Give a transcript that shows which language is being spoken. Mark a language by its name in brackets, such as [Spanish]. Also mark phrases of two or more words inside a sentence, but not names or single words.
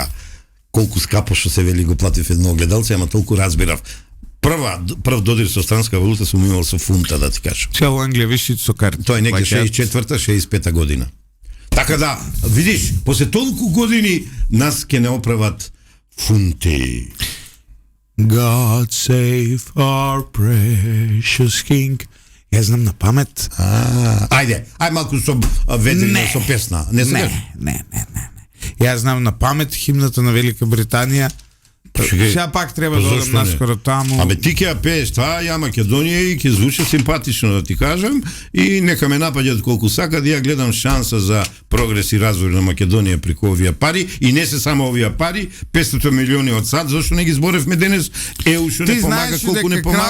[Macedonian] Колку скапо што се вели го платив едно огледалце, ама толку разбирав. Прв додир со странска валута сум имал со фунта, да ти кажам. Цела Англија виши со карта. Тоа е неке 64-та, 65-та година. Така да, видиш, после толку години нас ке не оправат фунти. [English] God save our precious king. [Macedonian] Ја знам на памет. Ајде малку со ведрина, со песна. Не. Ја знам на памет химната на Велика Британија. Сега пак треба да одам наскоро таму. Абе ти ќе ја пееш таа, ја Македонија и ќе звучи симпатично, да ти кажам, и нека ме напаѓаат колку сакат, ја гледам шанса за прогрес и развој на Македонија преку овие пари, и не се само овие пари, 500 милиони од САД, зашто не ги зборевме денес, што не помага, колку не помага.